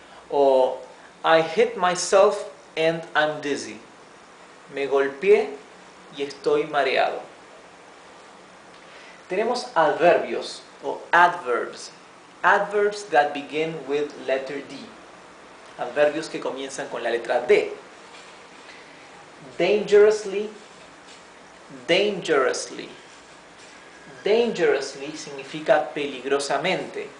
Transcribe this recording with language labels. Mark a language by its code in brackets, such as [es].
[en] O I hit myself and I'm dizzy. [es] Me golpeé y estoy mareado. Tenemos adverbios o adverbs. [en] Adverbs that begin with letter D. [es] Adverbios que comienzan con la letra D. Dangerously. [en] Dangerously. Dangerously [es] significa peligrosamente.